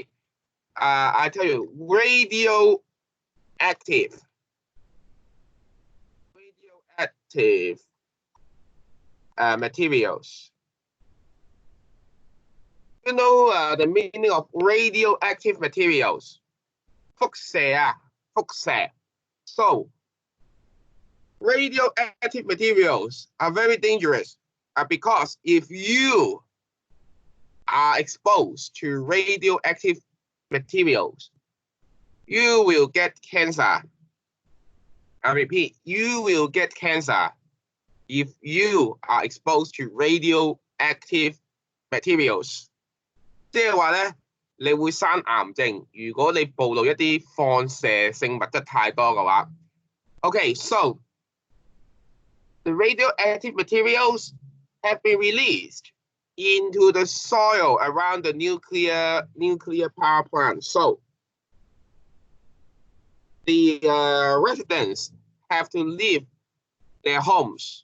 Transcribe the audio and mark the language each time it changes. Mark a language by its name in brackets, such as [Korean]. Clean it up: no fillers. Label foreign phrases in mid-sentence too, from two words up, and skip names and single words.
[English] I tell you, radioactive materials. You know the meaning of radioactive materials? [Cantonese] 輻射啊，輻射. [English] So radioactive materials are very dangerous because if you are exposed to radioactive materials, you will get cancer. I repeat, you will get cancer if you are exposed to radioactive materials. [Cantonese] 即係話咧，你會生癌症，如果你暴露一啲放射性物質太多嘅話。 [English] Okay, so the radioactive materials have been released into the soil around the nuclear power plant. So the residents have to leave their homes.